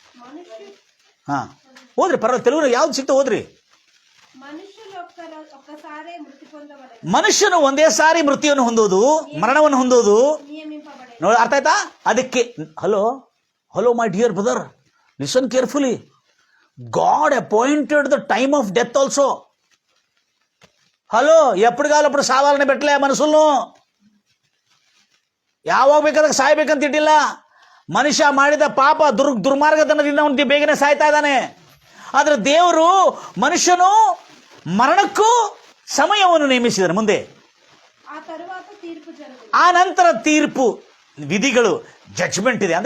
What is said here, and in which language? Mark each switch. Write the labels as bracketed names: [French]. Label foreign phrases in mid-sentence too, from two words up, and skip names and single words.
[Kannada] ಓದ್ರಿ, ಪರವಾಗಿಲ್ಲ, ತೆಲುಗು ಯಾವ್ದು ಸಿಕ್ತ ಓದ್ರಿ. ಮನುಷ್ಯನು ಒಂದೇ ಸಾರಿ ಮೃತ್ಯುವನ್ನು ಹೊಂದೋದು, ಮರಣವನ್ನು ಹೊಂದೋದು ನೋಡಿ. ಅರ್ಥ ಆಯ್ತಾ? ಅದಕ್ಕೆ [English] Hello my dear brother, Listen carefully. God appointed the time of death also. [Telugu] హలో ఎప్పటికాలప్పుడు సావాలని పెట్టలే మనుషులను. [Kannada] ಯಾವಾಗ ಬೇಕಾದಾಗ ಸಾಯ್ಬೇಕಂತ ಇಟ್ಟಿಲ್ಲ. ಮನುಷ್ಯ ಮಾಡಿದ ಪಾಪ ದುರ್ಮಾರ್ಗತನದಿಂದ ಅವನು ಬೇಗನೆ ಸಾಯ್ತಾ ಇದ್ದಾನೆ. ಆದರೆ ದೇವರು ಮನುಷ್ಯನು ಮರಣಕ್ಕೂ ಸಮಯವನ್ನು ನೇಮಿಸಿದನು. ಮುಂದೆ ಆ ನಂತರ ತೀರ್ಪು, ವಿಧಿಗಳು, ಜಡ್ಜ್ಮೆಂಟ್ ಇದೆ.